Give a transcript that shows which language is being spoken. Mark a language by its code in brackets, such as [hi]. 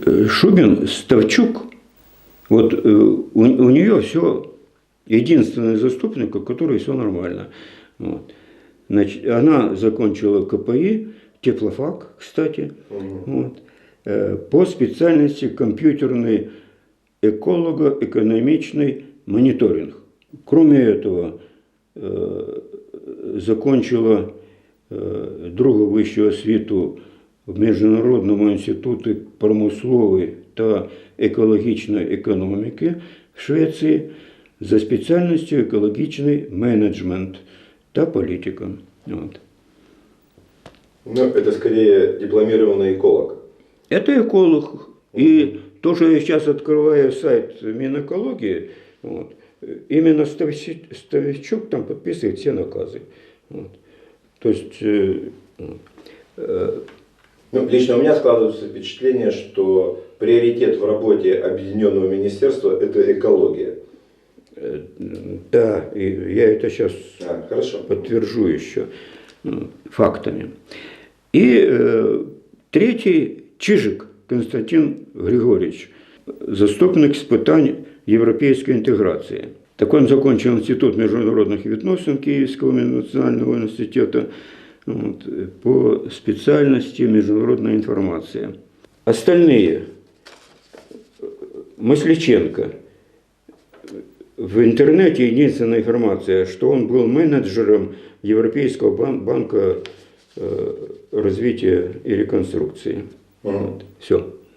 [ru] Шубин, Ставчук, вот у нее все, единственный заступник, у которой все нормально. Вот. Значит, она закончила КПИ, теплофак, кстати, вот, по специальности компьютерный эколого-экономичный мониторинг. [uk] Кроме этого, закончила другу вищу освіту в Міжнародному інституті промислової та екологічної економіки в Швеції за спеціальністю екологічний менеджмент та політика. Вот. [ru] Ну, это скорее дипломированный эколог. Это эколог. И тоже я сейчас открываю сайт Минэкологии, вот, именно Ставичук там подписывает все наказы. Вот. То есть, Ну, лично у меня складывается впечатление, что приоритет в работе объединенного министерства – это экология. да, и я это сейчас Хорошо. подтвержу еще фактами. И третий – Чижик Константин Григорьевич, заступник з питань європейської інтеграції. Так он закончил Институт международных відносин Киевского национального университета вот, по специальности международная информация. Остальные – Масличенко. В интернете единственная информация, что он был менеджером Европейского банка развития и реконструкции. Вот, все.